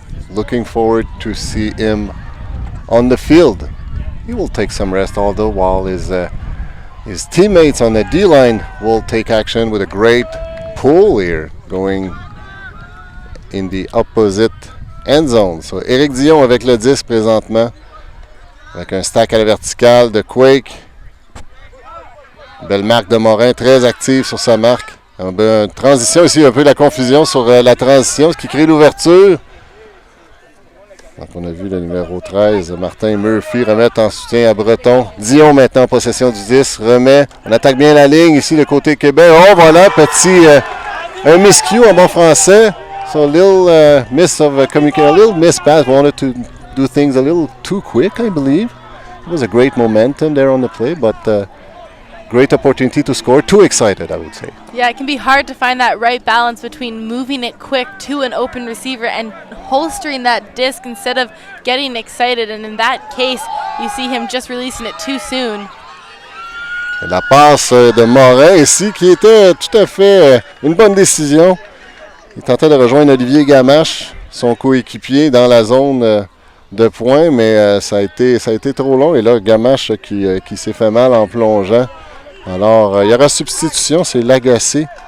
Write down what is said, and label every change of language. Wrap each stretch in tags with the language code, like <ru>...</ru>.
<en>Looking forward to see him on the field. He will take some rest, although, while his teammates on the D-line will take action with a great pull here, going in the opposite end zone.</en> <fr>So Éric Dion avec le 10 présentement, avec un stack à la verticale de Quake. Belle marque de Morin, très active sur sa marque. Transition ici, un peu de la confusion sur la transition, ce qui crée l'ouverture. Donc on a vu le numéro 13, Martin Murphy, remettre en soutien à Breton. Dion maintenant en possession du 10, remet. On attaque bien la ligne ici, le côté Québec. Oh voilà, petit un miscue en bon français.</fr> <en>So a little miss of communication, a little mispass. Wanted to do things a little too quick, I believe. It was a great momentum there on the play, but great opportunity to score. Too excited, I would say. Yeah, it can be hard to find that right balance between moving it quick to an open receiver and holstering that disc instead of getting excited. And in that case, you see him just releasing it too soon.</en> <fr>La passe de Morin ici, qui était tout à fait une bonne décision. Il tentait de rejoindre Olivier Gamache, son coéquipier, dans la zone de points, mais ça a été trop long. Et là, Gamache qui s'est fait mal en plongeant. Alors, il y aura substitution, c'est Lagacé.</fr>